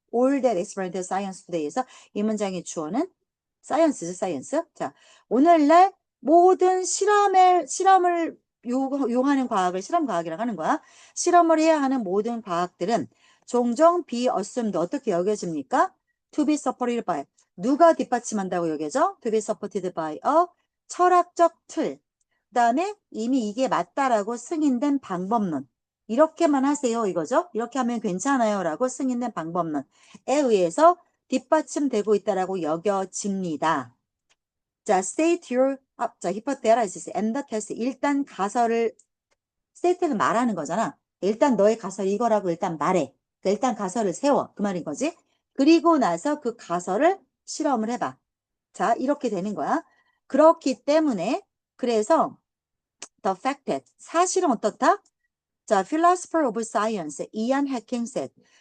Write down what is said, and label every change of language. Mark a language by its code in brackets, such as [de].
[en] All that experimental science today [ko] 에서 이 문장의 주어는 [en] science. [ko] 자, 오늘날 모든 실험을 요하는 과학을 실험과학이라고 하는 거야. 실험을 해야 하는 모든 과학들은 종종 [en] be assumed [ko] 어떻게 여겨집니까? [en] To be supported by. [ko] 누가 뒷받침한다고 여겨져? [en] To be supported by a [ko] 철학적 틀. 그 다음에 이미 이게 맞다라고 승인된 방법론. 이렇게만 하세요 이거죠. 이렇게 하면 괜찮아요 라고 승인된 방법론에 의해서 뒷받침되고 있다라고 여겨집니다. [en] 자, state your, 자, hypothesis and the test. [ko] 일단 가설을, state는 말하는 거잖아. 일단 너의 가설 이거라고 일단 말해. 그러니까 일단 가설을 세워. 그 말인 거지. 그리고 나서 그 가설을 실험을 해봐. 자, 이렇게 되는 거야. 그렇기 때문에, 그래서 [en] the fact that, [ko] 사실은 어떻다? [en] 자, philosopher of science, 이안 해킹 said.